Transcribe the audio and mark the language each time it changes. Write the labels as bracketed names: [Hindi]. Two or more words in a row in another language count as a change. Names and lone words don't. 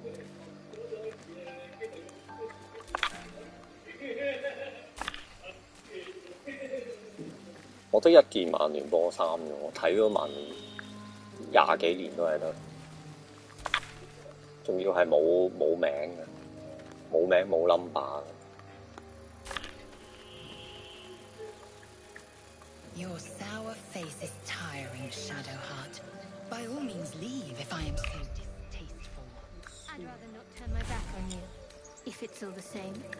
[Cantonese] 我得一件曼聯波衫嘅，我睇咗曼聯20幾年都係得，仲要係冇名嘅，冇名冇 number 嘅。 [English] Your sour face is tiring, Shadowheart. By all means leave if I am so distasteful. I'd rather not turn my back on you, if it's all the same.